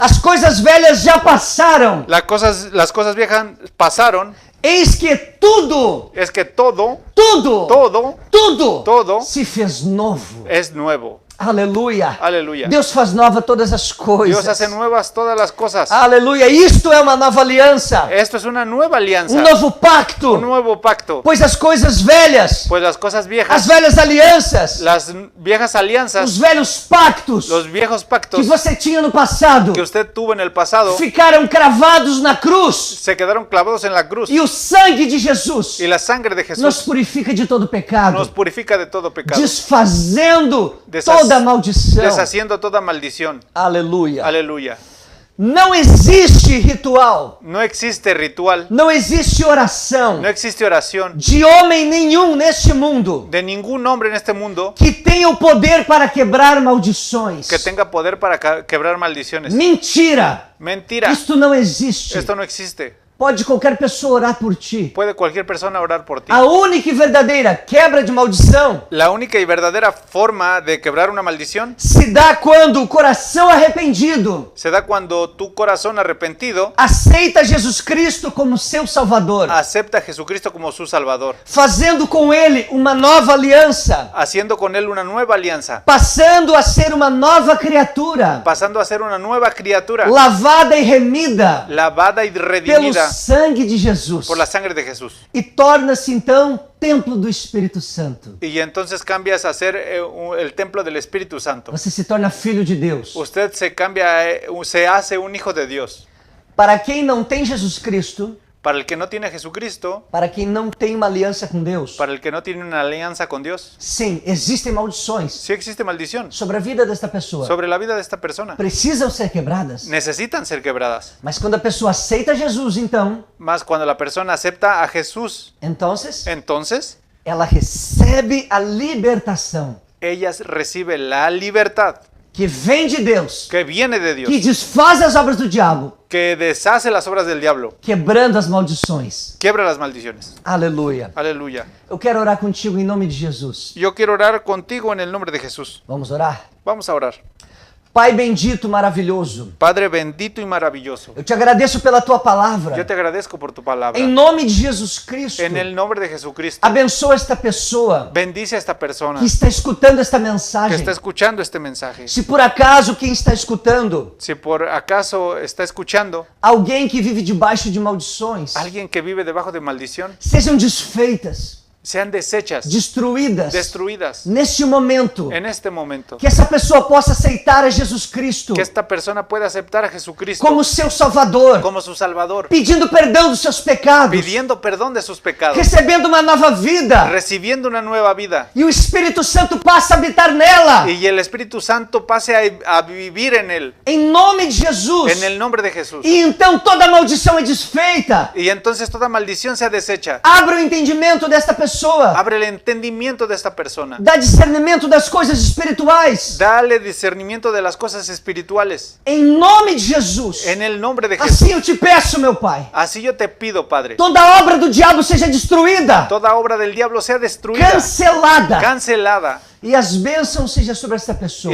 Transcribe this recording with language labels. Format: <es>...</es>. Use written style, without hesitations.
<pt>As coisas velhas já passaram.</pt> <es>Las cosas viejas pasaron,</es> <pt>Eis que tudo,</pt> <es>es que todo</es> <pt>tudo se fez novo.</pt> <es>es nuevo.</es> <pt>Aleluia.</pt> <es>Aleluya.</es> <pt>Deus faz nova todas as coisas.</pt> <es>Dios hace nuevas todas las cosas.</es> <pt>Aleluia. Isto é uma nova aliança.</pt> <es>Esto es una nueva alianza,</es> <pt>Novo pacto.</pt> <es>un nuevo pacto.</es> <pt>Pois as coisas velhas,</pt> <es>Pues las cosas</es> <pt>as</pt> <es>viejas,</es> <pt>velhas alianças,</pt> <es>las viejas</es> <pt>os</pt> <es>alianzas,</es> <pt>velhos pactos</pt> <es>los viejos</es> <pt>que</pt> <es>pactos</es> <pt>você tinha no passado</pt> <es>que usted tuvo en el pasado,</es> <pt>ficaram cravados na cruz.</pt> <es>se quedaron clavados en la cruz.</es> <pt>E o sangue de Jesus</pt> <es>Y la sangre de</es> <pt>nos</pt> <es>Jesús</es> <pt>purifica de todo pecado,</pt> <es>nos purifica de todo pecado,</es> <pt>desfazendo</pt> <es>Desas-</es> <pt>toda maldição.</pt> <es>deshaciendo toda maldición.</es> <pt>Aleluia.</pt> <es>Aleluya.</es> <pt>Não existe ritual,</pt> <es>No existe ritual,</es> <pt>não existe oração</pt> <es>no existe oración</es> <pt>de homem nenhum neste mundo</pt> <es>de ningún hombre en este mundo</es> <pt>que tenha o poder para quebrar maldições.</pt> <es>que tenga poder para quebrar maldiciones.</es> <pt>Mentira!</pt> <es>Mentira.</es> <pt>Isto não existe.</pt> <es>Esto no existe.</es> <pt>Pode qualquer pessoa orar por ti.</pt> <es>Puede cualquier persona orar por ti.</es> <pt>A única e verdadeira quebra de maldição</pt> <es>La única y verdadera forma de quebrar una maldición</es> <pt>se dá quando o coração arrependido</pt> <es>se da cuando tu corazón arrepentido</es> <pt>aceita Jesus Cristo como seu Salvador,</pt> <es>acepta a Jesucristo como su Salvador,</es> <pt>fazendo com Ele uma nova aliança,</pt> <es>haciendo con Él una nueva alianza,</es> <pt>passando a ser uma nova criatura,</pt> <es>pasando a ser una nueva criatura,</es> <pt>lavada e remida</pt> <es>lavada y</es> <pt>pelo</pt> <es>redimida</es> <pt>sangue de Jesus,</pt> <es>por la sangre de Jesús.</es> <pt>e torna-se então templo do Espírito Santo.</pt> <es>Y entonces cambias a ser el templo del Espíritu Santo.</es> <pt>Você se torna filho de Deus.</pt> <es>Usted se cambia, se hace un hijo de Dios.</es> <pt>Para quem não tem Jesus Cristo,</pt> <es>Para el que no tiene a Jesucristo,</es> <pt>para quem não tem uma aliança com Deus,</pt> <es>para el que no tiene una alianza con Dios,</es> <pt>sim, existem maldições</pt> <es>sí existe maldición</es> <pt>sobre a vida desta pessoa.</pt> <es>sobre la vida de esta persona.</es> <pt>Precisam ser quebradas.</pt> <es>Necesitan ser quebradas.</es> <pt>Mas quando a pessoa aceita Jesus, então,</pt> <es>Más cuando la persona acepta a Jesús, entonces</es> <pt>ela recebe a libertação</pt> <es>ella recibe la libertad</es> <pt>que vem de Deus,</pt> <es>que viene de Dios,</es> <pt>que desfaz as obras do diabo,</pt> <es>que deshace las obras del diablo,</es> <pt>quebrando as maldições.</pt> <es>quiebra las maldiciones.</es> <pt>Aleluia.</pt> <es>Aleluya.</es> <pt>Eu quero orar contigo em nome de Jesus.</pt> <es>Yo quiero orar contigo en el nombre de Jesús.</es> <pt>Vamos orar?</pt> <es>Vamos a orar.</es> <pt>Pai bendito, maravilhoso,</pt> <es>Padre bendito y maravilloso,</es> <pt>eu te agradeço pela tua palavra.</pt> <es>yo te agradezco por tu palabra.</es> <pt>Em nome de Jesus Cristo,</pt> <es>En el nombre de Jesucristo,</es> <pt>abençoa esta pessoa</pt> <es>bendice a esta persona</es> <pt>que está escutando esta</pt> <es>que</es> <pt>mensagem.</pt> <es>está escuchando este mensaje.</es> <pt>Se por acaso quem está escutando,</pt> <es>Si por acaso está escuchando</es> <pt>alguém que vive debaixo de maldições,</pt> <es>alguien que vive debajo de maldición,</es> <pt>sejam desfeitas,</pt> <es>sean deshechas,</es> <pt>destruídas</pt> <es>destruidas</es> <pt>neste momento,</pt> <es>en este momento.</es> <pt>que essa pessoa possa aceitar a Jesus Cristo</pt> <es>Que esta persona pueda aceptar a Jesucristo</es> <pt>como seu Salvador,</pt> <es>como su Salvador,</es> <pt>pedindo perdão dos seus pecados,</pt> <es>pidiendo perdón de sus pecados,</es> <pt>recebendo uma nova vida,</pt> <es>recibiendo una nueva vida,</es> <pt>e o Espírito Santo passa a habitar nela.</pt> <es>y el Espíritu Santo pase a vivir en él,</es> <pt>Em nome de Jesus.</pt> <es>en el nombre de Jesús.</es> <pt>E então toda maldição é desfeita.</pt> <es>Y entonces toda maldición sea deshecha.</es> <pt>Abra o entendimento desta pessoa.</pt> <es>Abre el entendimiento de esta persona.</es> <pt>Dá discernimento das coisas espirituais.</pt> <es>Dale discernimiento de las cosas espirituales.</es> <pt>Em nome de Jesus.</pt> <es>En el nombre de Jesús.</es> <pt>Assim eu te peço, meu Pai.</pt> <es>Así yo te pido, Padre.</es> <pt>Toda obra do diabo seja destruída,</pt> <es>Toda obra del diablo sea destruida,</es> <pt>cancelada.</pt> <es>cancelada.</es> <pt>E as bênçãos sejam sobre esta pessoa.</pt>